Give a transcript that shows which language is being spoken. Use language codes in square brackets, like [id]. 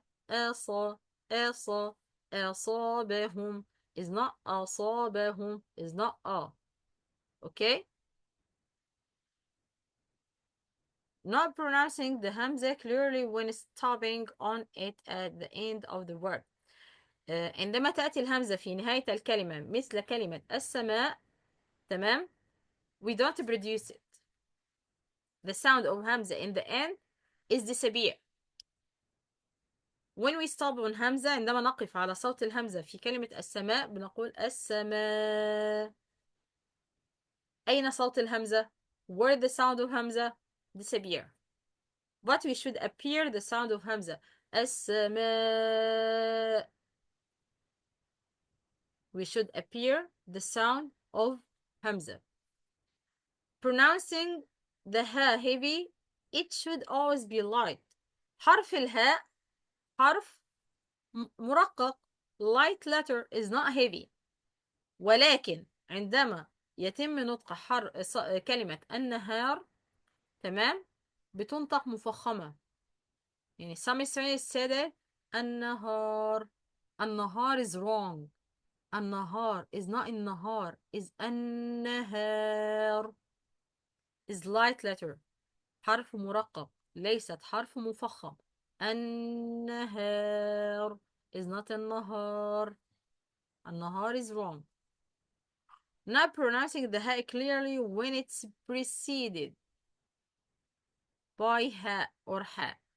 [en] أصا أصا أصابهم is not أصابهم, is not okay? Not pronouncing the hamza clearly when stopping on it at the end of the word. [ar] عندما تأتي الهمزة في نهاية الكلمة مثل كلمة السماء، تمام؟ [en] We don't produce it. The sound of hamza in the end is disappear. When we stop on hamza، [ar] عندما نقف على صوت الهمزة في كلمة السماء بنقول السماء. أين صوت الهمزة؟ [en] Where the sound of hamza? Disappear. But we should appear the sound of hamza. [ar] السماء. [en] We should appear the sound of hamza. Pronouncing the ha heavy, it should always be light. [ar] حرف الهاء حرف مرقق. [en] Light letter is not heavy. [ar] ولكن عندما يتم نطق كلمة النهار، تمام، بتنطق مفخمة. [en] يعني some Israelis said it النهار. النهار is wrong. النهار is not النهار, is النهار. is light letter. [ar] حرف مرقق ليست حرف مفخم. [en] النهار is not النهار. النهار is wrong. Not pronouncing the ha clearly when it's preceded by ha or ha.